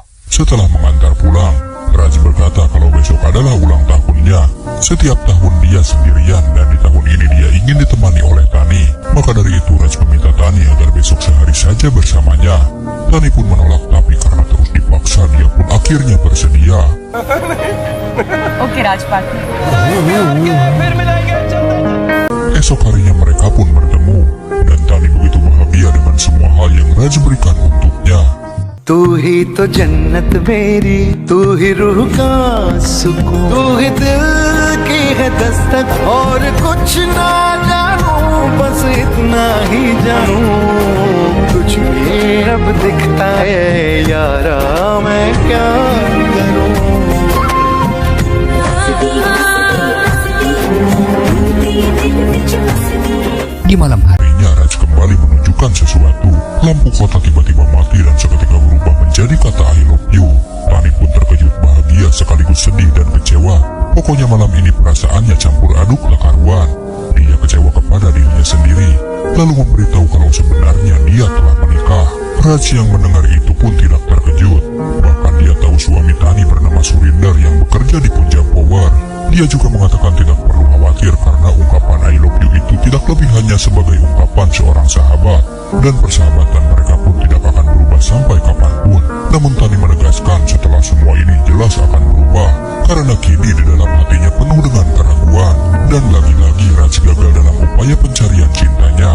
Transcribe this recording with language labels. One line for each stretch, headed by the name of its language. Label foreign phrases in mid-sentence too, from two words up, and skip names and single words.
Indonesian: Setelah mengantar pulang, Raj berkata kalau besok adalah ulang tahunnya. Setiap tahun dia sendirian dan di tahun ini dia ingin ditemani oleh Tani. Maka dari itu Raj meminta Tani agar besok sehari saja bersamanya. Tani pun menolak, tapi karena terus dipaksa dia pun akhirnya bersedia.
Hindi: ओके राजपाट
Indonesian: Esok harinya mereka pun bertemu dan Tani begitu bahagia dengan semua hal yang Raj berikan untuknya.
Hindi: तू ही तो जन्नत मेरी, तू ही रूह का सुकून, तू ही दिल की है दस्तक और कुछ ना जानू, बस इतना ही जानू तुझ में अब दिखता है यारा मैं क्या करूं.
Indonesian: Di malam hari, Harinya Raj kembali menunjukkan sesuatu. Lampu kota tiba-tiba mati dan seketika berubah menjadi kata
English: I love you.
Indonesian: Tani pun terkejut, bahagia sekaligus sedih dan kecewa. Pokoknya malam ini perasaannya campur aduk tak karuan. Dia kecewa kepada dirinya sendiri, lalu memberitahu kalau sebenarnya dia telah menikah. Raj yang mendengar itu pun tidak terkejut. Bahkan dia tahu suami Tani bernama Surinder yang bekerja di Punjab Power. Dia juga mengatakan tidak perlu khawatir karena ungkapan
English: I love you
Indonesian: itu tidak lebih hanya sebagai ungkapan seorang sahabat. Dan persahabatan mereka pun tidak akan berubah sampai kapanpun. Namun Tani menegaskan setelah semua ini jelas akan berubah. Karena kini di dalam hatinya penuh dengan keraguan. Dan lagi-lagi Raj gagal dalam upaya pencarian cintanya.